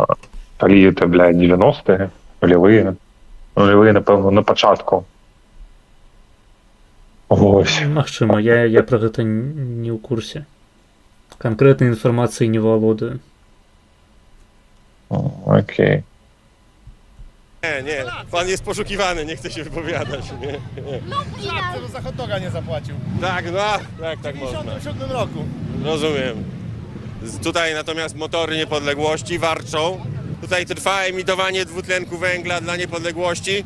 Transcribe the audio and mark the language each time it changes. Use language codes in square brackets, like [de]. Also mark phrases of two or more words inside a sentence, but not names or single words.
[be] Калі это, 90-е, нулевые, напэўна, на пачатку. Вось. Магчыма, я пра гэта не ў курсе. Канкрэтнай інфармацыі не валодаю. Окей. [pl] Nie, pan jest poszukiwany, nie chce się wypowiadać. Nie. Za hot doga nie zapłacił. Tak, no, tak W można. 1997 roku. Rozumiem. Tutaj natomiast motory niepodległości warczą. Tutaj trwa emitowanie dwutlenku węgla dla niepodległości.